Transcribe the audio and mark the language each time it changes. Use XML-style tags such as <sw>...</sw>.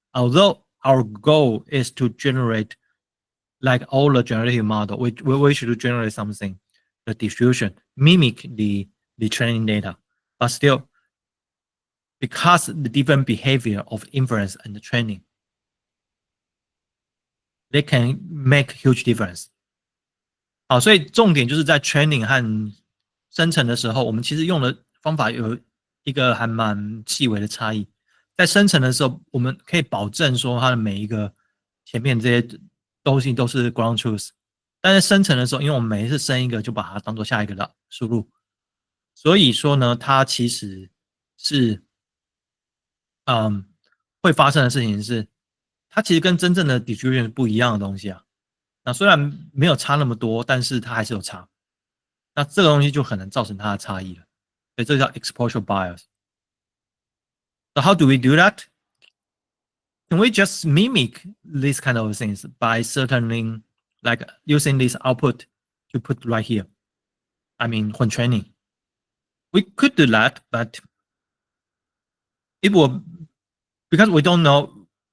<en>Although our goal is to generate like all the generative model, we should generate something, the distribution, mimic the training data, but still, because the different behavior of inference and the training, they can make huge difference.</en> <zh>好，所以重点就是在 training 和生成的时候，我们其实用的方法有一个还蛮细微的差异。在生成的时候，我们可以保证说它的每一个前面这些东西都是 ground truth，但是生成的时候，因为我们每一次生一个就把它当做下一个的输入，所以说呢，它其实是嗯会发生的事情是，它其实跟真正的 distribution 不一样的东西啊。那虽然没有差那么多，但是它还是有差。那这个东西就很难造成它的差异了。所以这叫</zh> <en>exposure bias。 So how do we do that? Can we just mimic these kind of things by certainly like using this output to put right here? I mean, when training, we could do that, but it will because we don't know.</en>